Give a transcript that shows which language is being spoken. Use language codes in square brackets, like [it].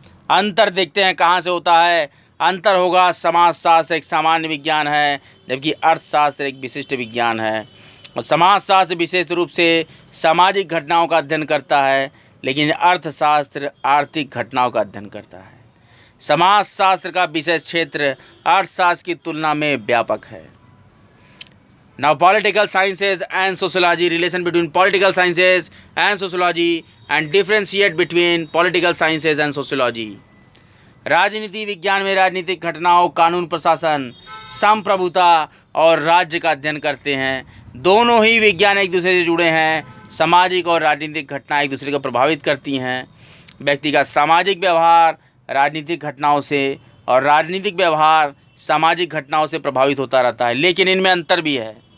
[hi] अंतर देखते हैं कहाँ से होता है। अंतर होगा, समाजशास्त्र एक सामान्य विज्ञान है जबकि अर्थशास्त्र एक विशिष्ट विज्ञान है। और समाजशास्त्र विशेष रूप से सामाजिक घटनाओं का अध्ययन करता है, लेकिन अर्थशास्त्र आर्थिक घटनाओं का अध्ययन करता है। समाजशास्त्र का विषय क्षेत्र अर्थशास्त्र की तुलना में व्यापक है। [en] Now political sciences and sociology, relation between political sciences and sociology and differentiate between political sciences and sociology। [hi] राजनीति विज्ञान में राजनीतिक घटनाओं, कानून प्रशासन, संप्रभुता और राज्य का अध्ययन करते हैं। दोनों ही विज्ञान एक दूसरे से जुड़े हैं। सामाजिक और राजनीतिक घटनाएं एक दूसरे को प्रभावित करती हैं। व्यक्ति का सामाजिक व्यवहार राजनीतिक घटनाओं से और राजनीतिक व्यवहार सामाजिक घटनाओं से प्रभावित होता रहता है, लेकिन इनमें अंतर भी है।